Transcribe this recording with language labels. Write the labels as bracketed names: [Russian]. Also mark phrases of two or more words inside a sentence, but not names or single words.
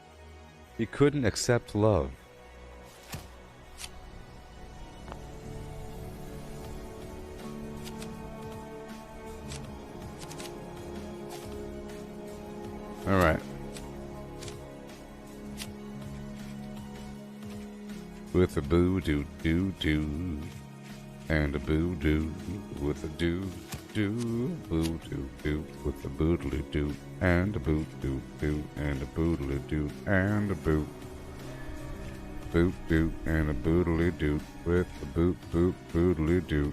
[English] He couldn't accept love. All right. With a boo doo doo doo, and a boo doo with a doo doo, boo doo doo with a boodly doo, and a boo doo doo, and a boodly doo, and a boo boot doo, and a boodly doo with a boot boot boodly doo.